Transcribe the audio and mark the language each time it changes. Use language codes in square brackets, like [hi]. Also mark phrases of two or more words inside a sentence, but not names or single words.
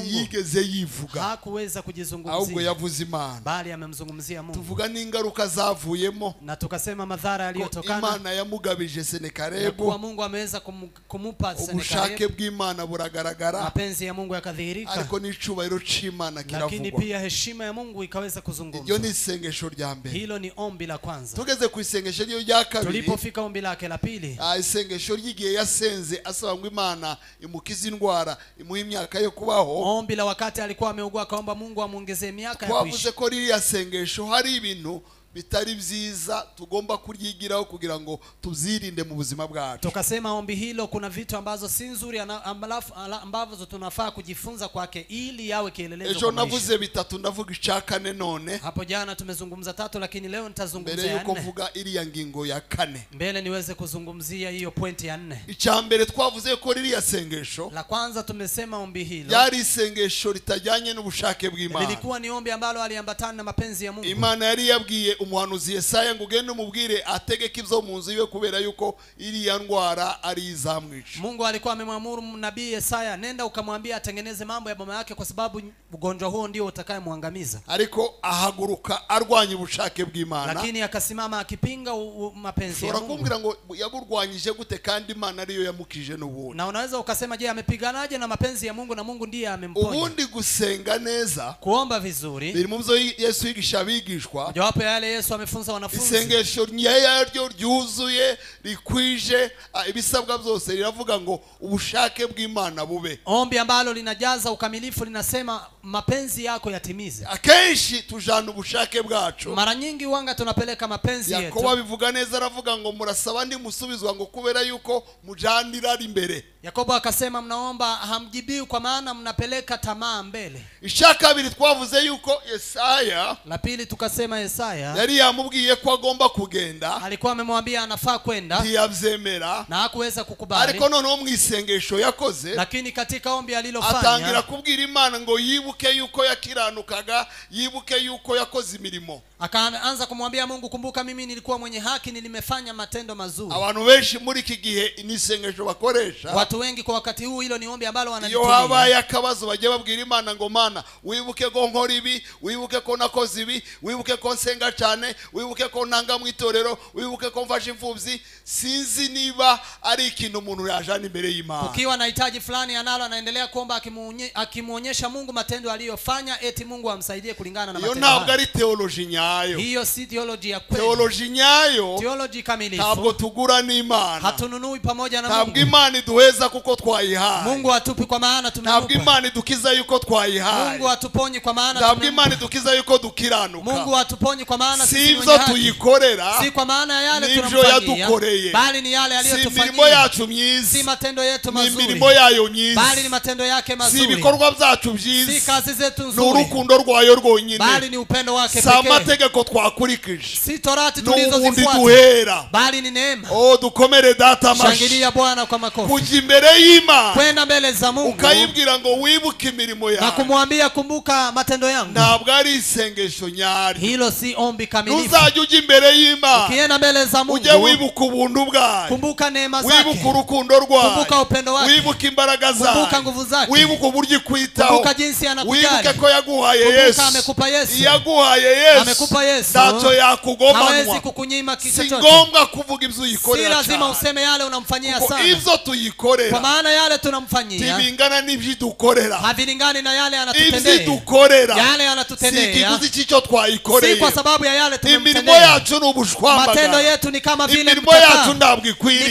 [rw] Yigeze yivuga, [sw] hakuweza kujizungumzia, [rw] ahubwo yavuze Imana, [sw] bali amemzungumzia Mungu. [rw] Tuvuga n'ingaruka zavuyemo, [sw] na tukasema madhara yaliyotokana, [rw] Imana yamugabije Sennacherib, [sw] kwa Mungu ameweza kumupa Sennacherib, [rw] ubushake bw'Imana buragaragara, [sw] mapenzi ya Mungu yakadhihirika, [rw] ariko n'icubahiro c'Imana kiravugwa, [sw] lakini pia heshima ya Mungu ikaweza kuzungumzwa. [rw] Iyo ni isengesho rya mbere. [sw] Hilo ni ombi la kwanza. [rw] Tugeze ku isengesho rya kabiri, [sw] tulipofika ombi lake la pili, [rw] isengesho ry'igihe yasenze asaba ngo Imana imukize indwara, imuhe imyaka yo kubaho. [sw] Ombi la wakati alikuwa ameugua akaomba Mungu amuongezee miaka ya kuishi. [rw] Twavuze ko ririya sengesho hari ibintu bitari byiza tugomba kuryigiraho kugira ngo tuzirinde mu buzima bwacu. [sw] Tukasema ombi hilo kuna vitu ambazo si nzuri ambavyo tunafaa kujifunza kwake ili yawe kielelezo kwa maisha. [rw] Navuze bitatu, ndavuga icakane none. [sw] Hapo jana tumezungumza tatu, lakini leo nitazungumzia [rw] mbele yuko vuga iriya ngingo ya kane, [sw] mbele niweze kuzungumzia hiyo pointi ya 4. [rw] Icambere twavuze ko ririya sengesho [sw] la kwanza, tumesema ombi hilo [rw] yari sengesho litajyanye n'ubushake bw'Imana, [sw] lilikuwa ni ombi ambalo aliambatana na mapenzi ya Mungu. [rw] Imana yari yabwiye umuhanuzi Yesaya ngo ugende umubwire ategeke ibyo mu nzu iwe kubera yuko iriya ndwara ari izamwica. [sw] Mungu alikuwa amemwamuru nabii Yesaya, nenda ukamwambia atengeneze mambo ya boma yake kwa sababu ugonjwa huo ndio utakayemwangamiza. [rw] Ariko ahaguruka arwanya ubushake bw'Imana, [sw] lakini akasimama akipinga mapenzi ya Mungu. [rw] Urakumbira ngo yaburwanyije gute kandi Imana ariyo yamukije n'ubundi. [sw] Na unaweza ukasema je, amepiganaje na mapenzi ya Mungu na Mungu ndiye amemponya? [rw] Ubundi gusenga neza, [sw] kuomba vizuri, [rw] biri mu byo Yesu yigisha abigishwa, [sw] jawapo ya yale Yesu amefunza wanafunzi. [rw] Isengesho nyaryo ryuzuye rikwije ibisabwa byose riravuga ngo ubushake bw'Imana bube. [sw] Ombi ambalo linajaza ukamilifu linasema mapenzi yako yatimize. [rw] Akenshi tujana ubushake bwacu, [sw] mara nyingi wanga tunapeleka mapenzi yetu. [rw] Yakobo bivuga neza, aravuga ngo murasaba ndi musubizwa ngo kubera yuko mujanira ari imbere. [sw] Yakobo akasema mnaomba hamjibiwi kwa maana mnapeleka tamaa mbele. [rw] Ishaka biri twavuze yuko Yesaya, [sw] la pili tukasema Yesaya [rw] yari yamubwiye ko agomba kugenda, [sw] alikuwa amemwambia anafaa kwenda, [rw] ntiyabyemera [sw] na hakuweza kukubali. [rw] Ariko noneho mu isengesho yakoze, [sw] lakini katika ombi alilofanya [rw] atangira kubwira Imana ngo yibuke yuko yakiranukaga, yibuke yuko yakoze imirimo. [sw] akaanza kumwambia Mungu, kumbuka mimi nilikuwa mwenye haki, nilimefanya matendo mazuri. [rw] abantu benshi muri iki gihe nisengesho bakoresha, [sw] watu wengi kwa wakati huu hilo ni ombi ambalo [rw] iyo [sw] wanalitumia. [rw] habaye akabazo bagiye babwira Imana ngo Mana wibuke ko nkora ibi, wibuke ko nakoze ibi, wibuke ko nsenga cyane, wibuke ko ntanga mu itorero, wibuke ko mfashe imfubyi. Sinzi niba ari ikintu umuntu yajana imbere y'Imana. [sw] Ukiwa na hitaji fulani analo, anaendelea kuomba akimuonyesha Mungu matendo aliyofanya, eti Mungu amsaidie kulingana na matendo hayo. [rw] Iyo ntabwo ari theology nyayo. [sw] Hiyo si theology ya kweli. [rw] Theology nyayo, [sw] theology kamilifu, [rw] ntabwo tugura n'Imana. [sw] hatununui pamoja na Mungu. [rw] Ntabwo Imana iduheza kuko twayihaye. [sw] Mungu atupi kwa maana tumempa. [rw] Ntabwo Imana idukiza yuko twayihaye. [sw] Mungu atuponyi kwa maana tumempa. [rw] Ntabwo Imana idukiza yuko dukiranuka. [sw] Mungu atuponyi kwa maana sisi ni wenye haki. Tuyikorera, si kwa maana ya yale tunamfanyia, bali ni yale aliyotufanyia. [rw] Si mirimo yacu myiza, [sw] si matendo yetu mazuri, [rw] ni mirimo yayo myiza, [sw] bali ni matendo yake mazuri. Si [rw] ibikorwa byacu byiza, [sw] si kazi zetu nzuri, [rw] ni urukundo rwayo rwonyine, [sw] bali ni upendo wake pekee. [rw] Si amategeko twakurikije, [sw] si torati tulizozifuata, bali ni neema. [rw] Dukomere data amashi. [sw] Shangilia Bwana kwa makofi. [rw] Kujya imbere y'Imana, [sw] kwenda mbele za Mungu, [rw] ukayibwira ngo wibuke imirimo yawe, [sw] na kumwambia kumbuka matendo yangu. [rw] Ntabwo ari isengesho nyari. [sw] Hilo si ombi kamilifu. [rw] Uzajya ujya imbere y'Imana, [sw] ukienda mbele za Mungu, [rw] ujye wibuka ubuntu bwayo, [sw] kumbuka neema zake, [rw] wibuka urukundo rwayo, [sw] kumbuka upendo wake, [rw] wibuka imbaraga zayo, [sw] kumbuka nguvu zake, [rw] wibuka uburyo ikwitaho, [sw] kumbuka jinsi anakujali, [rw] wibuke ko yaguhaye Yesu, [sw] kumbuka amekupa Yesu, [rw] yaguhaye Yesu, [sw] amekupa Yesu, [rw] ntacyo yakugomanwa, [sw] hawezi kukunyima kitu chochote. [rw] Si ngombwa kuvuga ibyo uyikorera, [sw] si lazima useme yale unamfanyia sana, [rw] ibyo tuyikorera, [sw] kwa maana yale tunamfanyia [rw] tibingana n'ibyo dukorera, [sw] havilingani na yale anatutendea, [rw] ibyo dukorera, [sw] yale anatutendea, [rw] si kiguzi cyico twayikoreye, [sw] si kwa sababu ya yale tumemtendea. [rw] Imirimo yacu n'ubushwambaga, [sw] matendo yetu ni kama vile [rw] imirimo yacu ntabwo ikwiriye,